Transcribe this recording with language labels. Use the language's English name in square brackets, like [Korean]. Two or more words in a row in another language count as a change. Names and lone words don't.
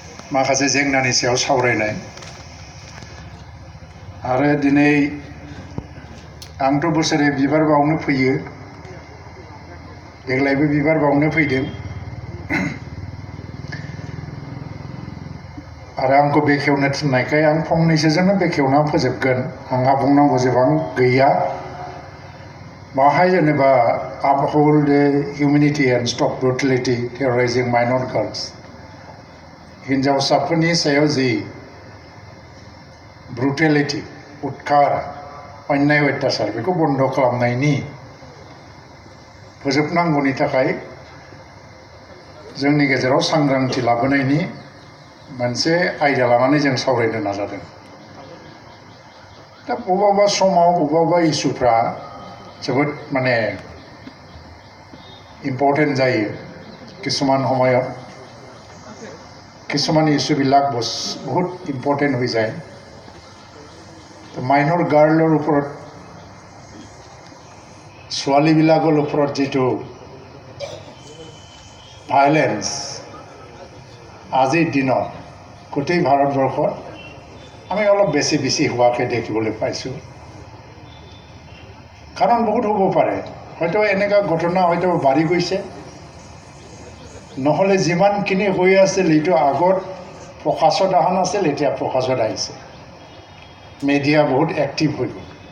[Bodo] माखासे जेंनानि सायाव सावरायनाय आरो दिनै आंथ' बोसोरे बिबार बावनो फैयो देग्लायबो बिबार बावनो फैदों आरो आंखौ बेखेवनो थिननायखाय आं फंनैसोजोंनो बेखेवना फोजोबगोन आंहा बुंनांगौ जेबां गैया बाहाय जेनेबा [English] uphold the humanity and stop brutality terrorizing minor girls [Bodo] हिन्जावसाफोरनि सायाव जि ब्रुटेलिटी उत्कार अन्याय अत्याचार बेखौ बन्द खालामनायनि फोजोबनांगौनि थाखाय जोंनि गेजेराव सांग्रांथि लाबोनायनि मोनसे आयदा लानानै जों सावरायनो नाजादों दा बबेबा समाव बबेबा इस्युफ्रा जोबोद माने इम्पर्टेन्ट जायो किसुमान समायाव किसुमान इस्युবিলাক बहुत इम्पर्टेन्ट [Assamese] হৈ যায় তো মাইনৰ গাৰ্লৰ ওপৰত ছোৱালীবিলাকৰ ওপৰত যেটো ভায়োলেন্স আজিৰ দিনত গোটেই ভাৰতবৰ্ষত আমি অলপ বেছি হোৱাকে দেখিবলৈ পাইছোঁ কাৰণ বহুত হ'ব পাৰে হয়তো এনেকা ঘটনা হয়তো বাঢ়ি গৈছে নহলে যিমানখিনি হৈ আছিল এইটো আগত প্ৰকাশত অহা নাছিল এতিয়া প্ৰকাশত আহিছে মিডিয়া বহুত এক্টিভ হৈ গ'ল